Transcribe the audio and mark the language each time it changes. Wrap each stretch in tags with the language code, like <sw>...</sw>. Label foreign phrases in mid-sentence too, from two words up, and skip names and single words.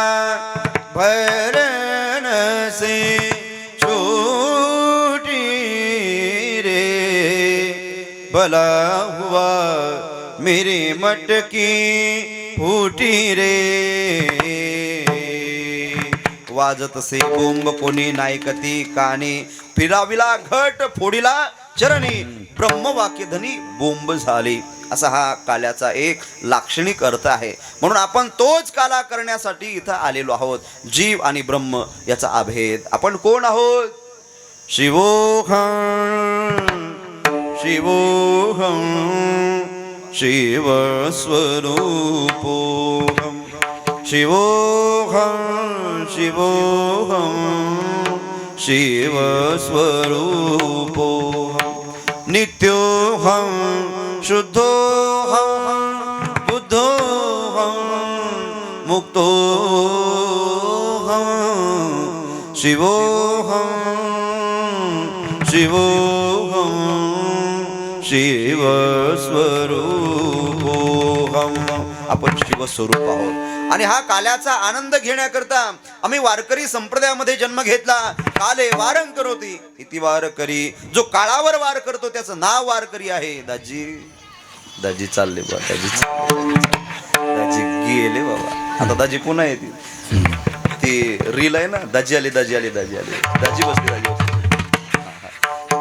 <hi>भरन से छूटी रे भला हुआ मेरी मटकी फूटी रे वाजत</hi> <mr>से बोंब कोणी नायकती कानी फिराविला घट फोडीला चरणी ब्रह्मवाक्य धनी बोंब झाली असा हा काल्याचा एक लाक्षणिक अर्थ आहे म्हणून आपण तोच काला करण्यासाठी इथं आलेलो आहोत जीव आणि ब्रह्म याचा अभेद आपण कोण आहोत</mr> <sa>शिवोहम शिवोहम शिव स्वरूपोहम शिवोहम शिवोहम शिव स्वरूपोहम नित्योहम शुद्धोहम बुद्धोहम मुक्तोहम शिवोहम शिवोहम शिव स्वरूपोहम</sa> <mr>आपण शिवस्वरूप आहोत आणि हा काल्याचा आनंद घेण्याकरता आम्ही वारकरी संप्रदायामध्ये जन्म घेतला</mr> <sa>काले वारं करोती इति वारकरी</sa> <mr>जो काळावर वार करतो त्याचं नाव वारकरी आहे दाजी दाजी चालले बा दाजी गेले बाबा आता दाजी पुन्हा येतील ती रील आहे ना, दाजी आली दाजी आली दाजी आली, दाजी बसली दाजी बसली.</mr>